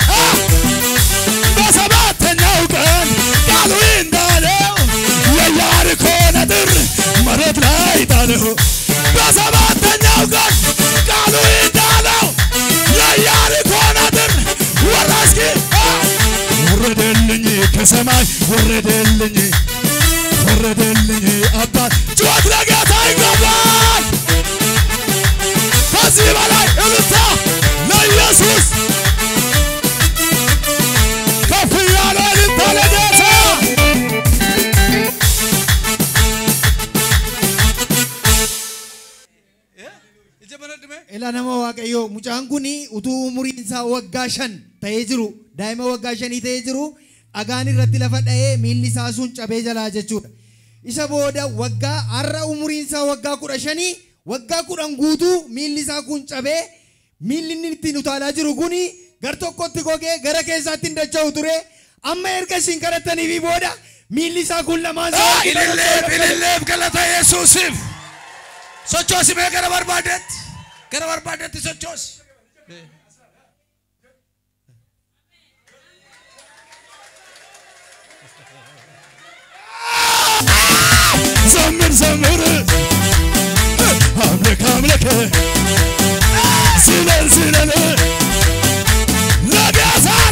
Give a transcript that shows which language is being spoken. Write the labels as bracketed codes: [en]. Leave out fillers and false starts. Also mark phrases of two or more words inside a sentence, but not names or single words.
[am] በሰባተኛው ቀን ቃሉ እንዳለው የኢያሪኮ ነጥር መሬት ላይ ጣለው በሰባተኛው ቀን ቃሉ እንዳለው የኢያሪኮ ነጥር ወራስኪ ወረደልኝ ከሰማይ ወረደልኝ አባት ጩኸት ለጌታ ይገባል ከዚህ በላይ እልልታ ለኢየሱስ ከፍ ያለ እልልታ ለጌታ [om] Ela nama waaqayyo mucaan kuni utuu umuriin isaa waggaa 5 ta'ee jiru daa'ima waggaa 5 ta'ee jiru dhagaan irratti lafa dha'ee miilli isaa sun cabee jalaa jechuudha. Isa booda waggaa har'a umuriin isaa waggaa 15 waggaa kudhan guutuu miilli isaa kun cabee miilli inni ittiin utaalaa jiru kuni gar tokkotti gogee gara keessaatti hin dacha'u ture amma erga isin kadhattaniifi booda miilli isaa kun lamaan ililleef galata Yesuusiif sochoosi mee gara barbaadetti sochoosi. [am] ዘምር አምልክ ዝለል ለጌታ